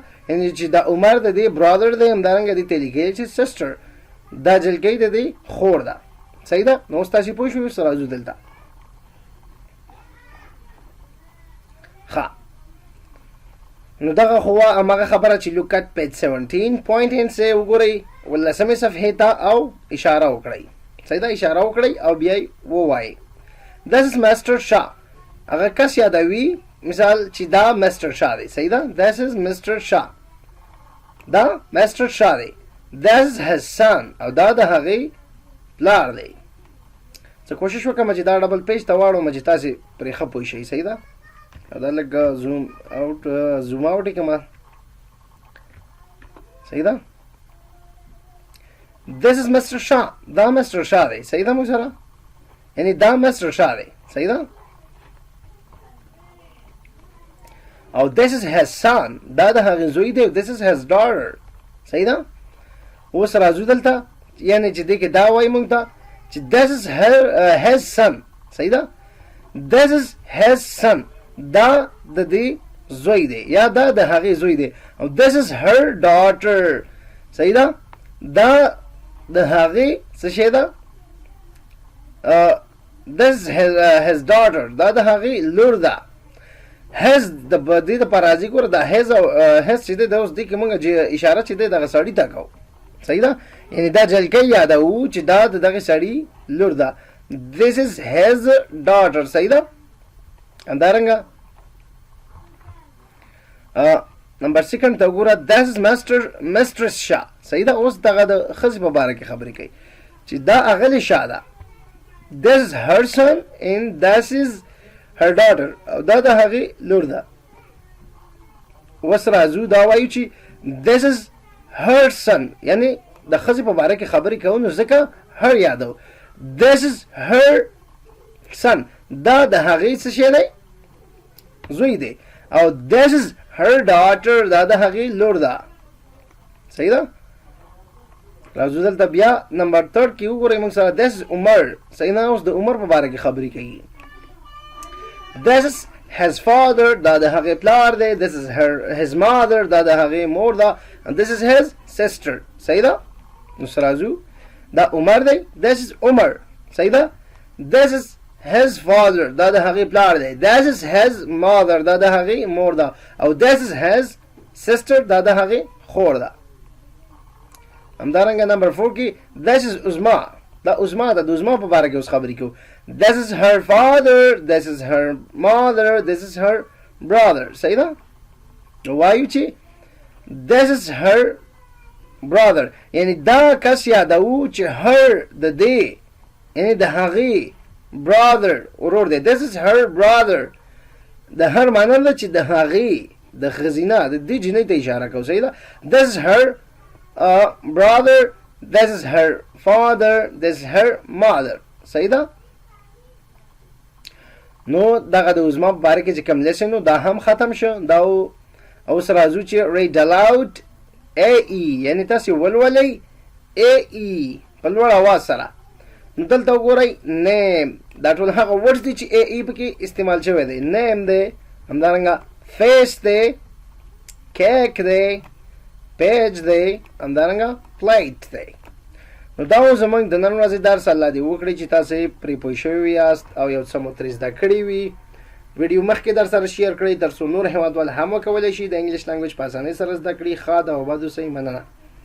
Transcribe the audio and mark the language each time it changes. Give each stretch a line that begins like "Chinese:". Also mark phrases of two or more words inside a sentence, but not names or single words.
Pashto: یعنې چې دا عمر د دې برادر دی. همدارنګه دې ته لیکلی چې سسټر، دا جلکۍ د دې خور ده. صحیح ده. نو اوس تاسې پوه شوئ. اوس راځو دلته. ښه، نو دغه خو هماغه خبره چې
English: look at page 17 point and say
Pashto: وګورئ 18 صفحې ته او اشاره وکړئ. صحیح ده. اشاره وکړئ او بیا یې ووایئ.
English: this is master شاه.
Pashto: هغه کس یادوي، مثال چې دا مستر شاه دی. صحیح ده.
English: this is Mr.
Pashto: شاه، دا مستر شاه دی.
English: this is his son،
Pashto: او دا د هغې پلار دی. زه کوشش وکړم چې دا ډبل پیج ته واړوم چې تاسې پرې ښه پوه شئ. صحیح ده. او دا لږ زوم آوټ یې کړم. صحیح ده. this is Mr. شاه، دا مستر شاه دی. صحیح ده. موږ سره یعنی دا مستر شاه دی. صحیح ده. او
English: this is his son،
Pashto: دا د هغې زوی دی.
English: this is his daughter.
Pashto: صحیح ده. اوس راځو دلته، یعنی چې دې کې دا وایي موږ ته چې
English: this is his son.
Pashto: صحیح ده.
English: this is his son،
Pashto: دا د دې زوی دی یا دا د هغې زوی دی. او
English: this is her daughter.
Pashto: صحیح ده. دا د هغې څه شی ده.
English: this is his daughter،
Pashto: دا د هغې لور ده. his د دې دپاره راځي. ګوره دا his او his چې دی دا اوس دې کې موږ اشاره چې دی دغه سړي ته کوو. صحیح ده. یعنې دا جلکۍ یادوو چې دا د دغه سړي لور ده.
English: this is his daughter.
Pashto: صحیح ده. همدارنګه نمبر 2 ته وګوره
English: this is mistress شاه.
Pashto: صحیح ده. اوس دغه د ښځې په باره کې خبرې کوي چې دا اغلې شاه ده.
English: this is her son and this is her daughter،
Pashto: او دا د هغې لور ده. اوس راځو دا وایو چې
English: this is her son،
Pashto: یعنی د ښځې په باره کې خبرې کوو نو ځکه her یادو.
English: this is her son،
Pashto: دا د هغې څه شی دی، زوی دی. او
English: this is her daughter،
Pashto: دا د هغې لور ده. صحیح ده. راځو دلته بیا نمبر 3 کې وګورئ موږ سره
English: this is عمر.
Pashto: صحیح ده. اوس د عمر په باره کې خبرې کوي.
English: this is his father،
Pashto: دا د هغې پلار دی.
English: this is his mother،
Pashto: دا د هغې مور ده.
English: and this is his sister.
Pashto: صحیح ده. نو راځو دا عمر دی.
English: this is عمر.
Pashto: صحیح ده.
English: this is his father
Pashto: دا د هغې پلار دی.
English: This is his mother
Pashto: دا د هغې مور ده. او
English: this is his sister
Pashto: دا د هغې خور ده. همدارنګه نمبر 4 کې
English: this is عظما
Pashto: دا عظما ده. د عظما په باره کې اوس خبرې کوو.
English: This is her father, this is her mother, this is her brother.
Pashto: صحیح ده؟ وایو چې
English: this is her brother
Pashto: یعنی دا کس یادوو چې her د دې یعنی د هغې brother ورور دی.
English: This is her brother
Pashto: د her معنی ده چې د هغې د ښځینه د دې جنۍ ته اشاره کوو. صحیح ده؟
English: This is her brother, this is her father, this is her mother.
Pashto: صحیح ده؟ نو دغه د عظما په باره کې چې کوم لیسن نو دا هم ختم شو. دا اوس راځو چې
English: read aloud
Pashto: AE یعنی تاسو ولولئ AE په لوړ اواز سره. نو دلته وګورئ name دا ټول هغه words دي چې AE پکې استعمال شوی دی. name دی، همدارنګه face دی، cake دی، page دی، همدارنګه plate دی. نو دا و زمونږ د نن ورځې درس. الله دې وکړي چې تاسو پرې پوه شوي یاست او یو څه مو ترې زده کړي وي. ویډیو مخکې در سره شیر کړئ تر څو نور هیوادوال هم وکولی شي د
English: English language
Pashto: په اسانۍ سره زده کړي. ښه ده او بد اوسئ. مننه.